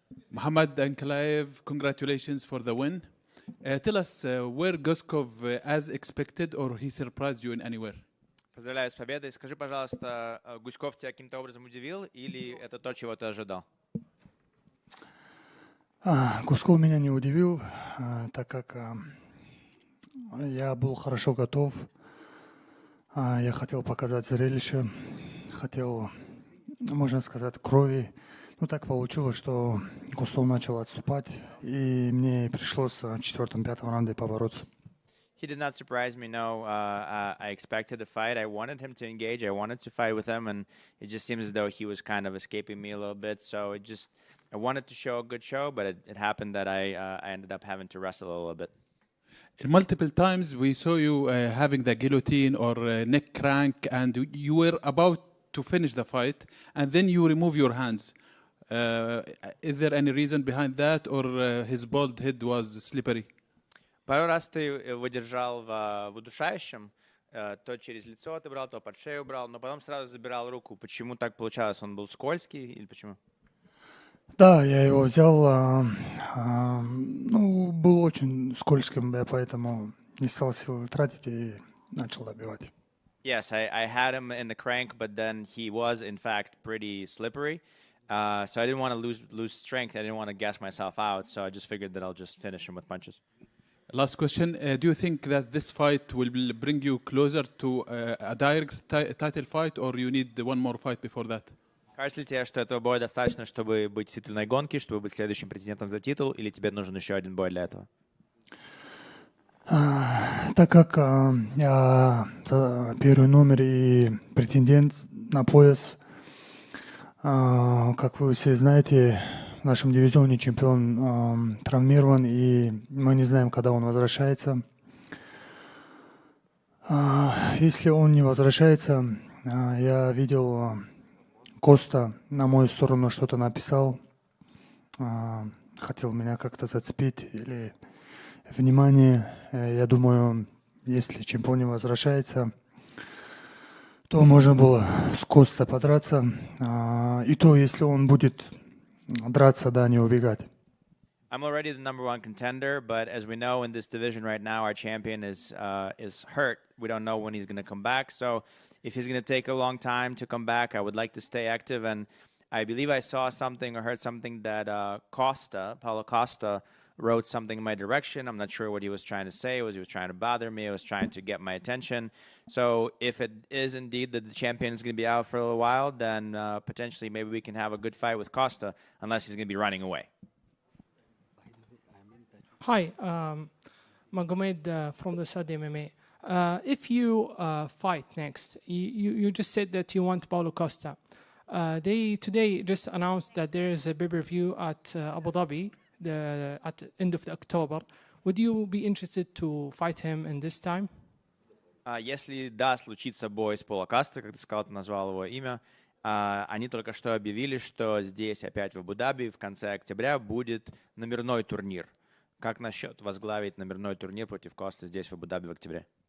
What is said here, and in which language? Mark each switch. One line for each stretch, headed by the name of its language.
English: Mohammad Ankalaev, congratulations for the win. Tell us, were Guskov as expected or he surprised you in anywhere?
Russian: Поздравляю с победой. Скажи, пожалуйста, Гуськов тебя каким-то образом удивил или это то, чего ты ожидал? Гусков меня не удивил, так как я был хорошо готов. Я хотел показать зрелище, хотел, можно сказать, крови. Ну, так получилось, что Густав начал отступать, и мне пришлось в 4-5 раунде побороться.
English: He did not surprise me, no. I expected a fight. I wanted him to engage. I wanted to fight with him, and it just seems as though he was kind of escaping me a little bit. So I wanted to show a good show, but it happened that I ended up having to wrestle a little bit. Multiple times we saw you having the guillotine or neck crank, and you were about to finish the fight, and then you remove your hands. Is there any reason behind that, or his bald head was slippery?
Russian: Пару раз ты выдержал в удушающем, то через лицо ты брал, то под шею брал, но потом сразу забирал руку. Почему так получалось? Он был скользкий или почему? Да, я его взял, ну, был очень скользким, я поэтому не стал силы тратить и начал добивать.
English: Yes, I had him in the crank, but then he was in fact pretty slippery. So I didn't want to lose strength. I didn't want to gas myself out. So I just figured that I'll just finish him with punches. Last question. Do you think that this fight will bring you closer to a direct title fight, or you need one more fight before that?
Russian: Кажется ли тебе, что этого боя достаточно, чтобы быть в титульной гонке, чтобы быть следующим претендентом за титул, или тебе нужен еще один бой для этого? Так как я первый номер и претендент на пояс, как вы все знаете, в нашем дивизионе чемпион травмирован, и мы не знаем, когда он возвращается. Если он не возвращается, я видел, Коста на мою сторону что-то написал, хотел меня как-то зацепить или внимание. Я думаю, если чемпион не возвращается, то можно было с Коста подраться. И то, если он будет драться, да, не убегать.
English: I'm already the number one contender, but as we know in this division right now, our champion is hurt. We don't know when he's going to come back. So if he's going to take a long time to come back, I would like to stay active. And I believe I saw something or heard something that Paulo Costa, wrote something in my direction. I'm not sure what he was trying to say. He was trying to bother me. He was trying to get my attention. So if it is indeed that the champion is going to be out for a little while, then potentially maybe we can have a good fight with Costa, unless he's going to be running away. Hi, Magomed from the Saudi MMA. If you fight next, you just said that you want Paulo Costa. They today just announced that there is a pay-per-view at Abu Dhabi at the end of October. Would you be interested to fight him in this time?
Russian: Если да, случится бой с Поло Касто, как ты сказал, ты назвал его имя, они только что объявили, что здесь опять в Абу-Даби в конце октября будет номерной турнир. Как насчет возглавить номерной турнир против Коста здесь в Абу-Даби в октябре?